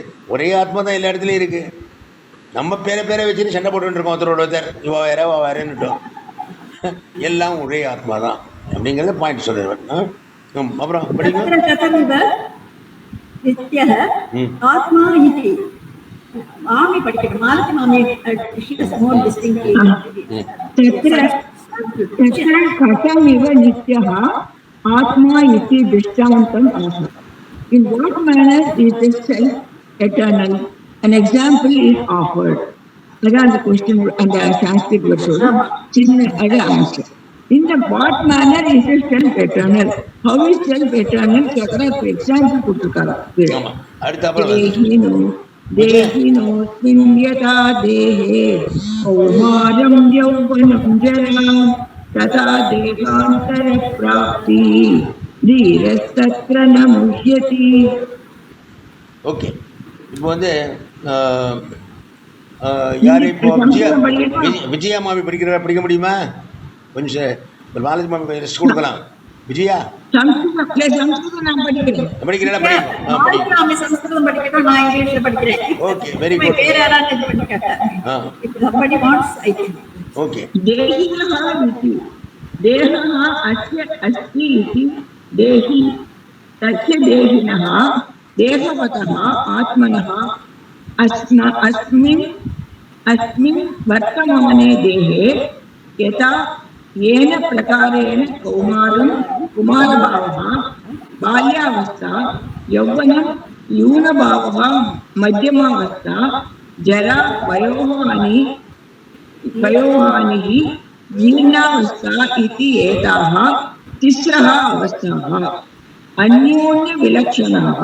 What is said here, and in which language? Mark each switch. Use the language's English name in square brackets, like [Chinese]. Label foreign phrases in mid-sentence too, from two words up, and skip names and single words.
[Tamil] ஒரே ஆத்மா தான் எல்லா இடத்துலையும் இருக்குது. நம்ம பேரை வச்சுட்டு சண்டை போட்டுருக்கோம் ஒருத்தரோட ஒருத்தர், இவா வேறேன்னுட்டோம். எல்லாம் ஒரே ஆத்மா தான் அப்படிங்கிறத பாயிண்ட் சொல்லுவேன். அப்புறம் படிங்க. [Sanskrit] नित्यः आत्मा इति [Tamil] மாமி படிக்கணும். [English] மாலதி மாமி she is more distinctly [Sanskrit] कथमिव नित्यः आत्मा इति दृष्टान्तम् आह. [English] In what manner is the self eternal? An example is offered. Again the question and the Sanskrit word chinna answer. In the what manner is the self eternal? How is self eternal? Chakra example kutukara. [Sanskrit] देहिनो स्मिन्यता देहे कौमारं यौवनं जरा तथा देहान्तर प्राप्ति धीरस्तत्र न मुह्यति. [Tamil] ஓகே, இப்போ வந்து யார் இப்போ விஜயா மாமி படிக்கிறா? படிக்க முடியுமா? கொஞ்சம் மாலதி மாமி கொஞ்சம் ரெஸ்ட் கொடுக்கலாம். விஜயா சம்ஸ்கிருதம் படிக்கிறேன். படிக்கிறேன். [English] OK, very good. [Tamil] ஓகே. [Sanskrit] देहः अस्य अस्ति इति देहि तस्य देहिनः देहवतः आत्मनः अस्मिन् वर्तमाने देहे यथा येन प्रकारेण कुमारभावः बाल्यावस्था यौवनं यूनभावः मध्यमावस्था जरा वयोहानिः जीर्णावस्था इति एताः तिस्रः अवस्थाः अन्योन्यविलक्षणाः.